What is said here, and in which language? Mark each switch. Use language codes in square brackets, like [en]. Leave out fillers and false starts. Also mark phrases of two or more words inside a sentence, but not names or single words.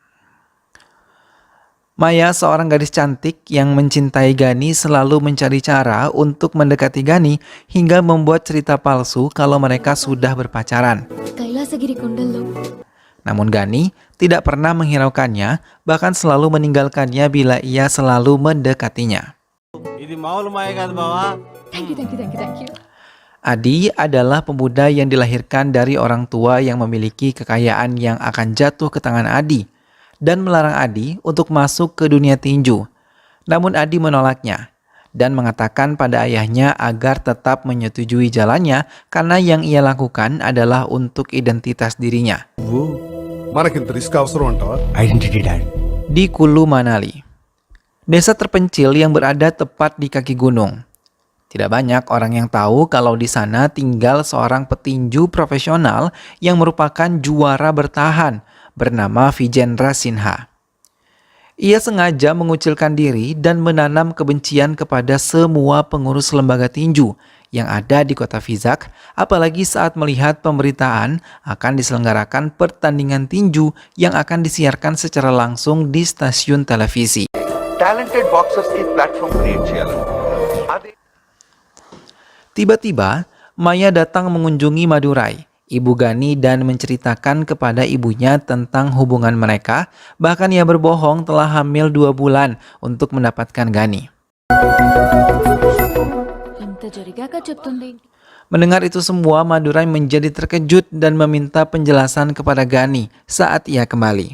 [id] Maya, seorang gadis cantik yang mencintai Gani, selalu mencari cara untuk mendekati Gani hingga membuat cerita palsu kalau mereka sudah berpacaran. Namun Gani tidak pernah menghiraukannya, bahkan selalu meninggalkannya bila ia selalu mendekatinya. [en] Thank you. [id] Adi adalah pemuda yang dilahirkan dari orang tua yang memiliki kekayaan yang akan jatuh ke tangan Adi dan melarang Adi untuk masuk ke dunia tinju. Namun Adi menolaknya dan mengatakan pada ayahnya agar tetap menyetujui jalannya karena yang ia lakukan adalah untuk identitas dirinya. [te] మనకింత రిస్క్ అవసరం అంటావా? [en] Identity dad. [id] Di Kulu Manali, desa terpencil yang berada tepat di kaki gunung. Tidak banyak orang yang tahu kalau di sana tinggal seorang petinju profesional yang merupakan juara bertahan bernama Vijendra Sinha. Ia sengaja mengucilkan diri dan menanam kebencian kepada semua pengurus lembaga tinju yang ada di kota Vizag, apalagi saat melihat pemberitaan akan diselenggarakan pertandingan tinju yang akan disiarkan secara langsung di stasiun televisi. [en] Talented boxers [te] ఈ [en] platform create [te] చేయాలి. [id] Tiba-tiba, Maya datang mengunjungi Madurai, Ibu Gani, dan menceritakan kepada ibunya tentang hubungan mereka. Bahkan ia berbohong telah hamil 2 bulan untuk mendapatkan Gani. Mendengar itu semua, Madurai menjadi terkejut dan meminta penjelasan kepada Gani saat ia kembali.